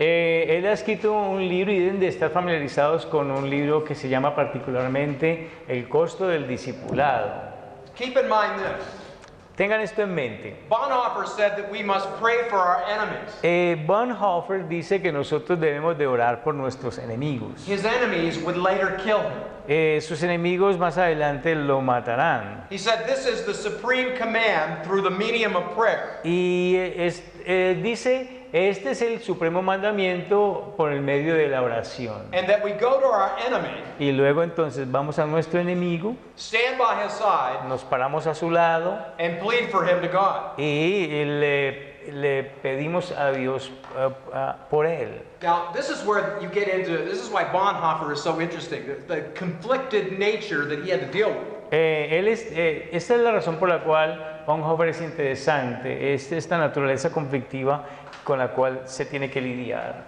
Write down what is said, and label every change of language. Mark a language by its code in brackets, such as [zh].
[es] Él ha escrito un libro y deben de estar familiarizados con un libro que se llama particularmente El costo del discipulado. [en] Keep in mind this. [es] Tengan esto en mente. [en] Bonhoeffer said that we must pray for our enemies. [es] Bonhoeffer dice que nosotros debemos de orar por nuestros enemigos. [en] His enemies would later kill him. [es] Sus enemigos más adelante lo matarán. [en] He said this is the supreme command through the medium of prayer. [es] Y dice, este es el supremo mandamiento por el medio de la oración. [en] And that we go to our enemy, [es] Y luego entonces vamos a nuestro enemigo, [en] stand by his side, [es] nos paramos a su lado [en] and plead for him to God. [es] y le pedimos a Dios por él. [en] Now, this is why Bonhoeffer is so interesting, the conflicted nature that he had to deal with. [es] Esta es la razón por la cual Bonhoeffer es interesante, es esta naturaleza conflictiva con la cual se tiene que lidiar.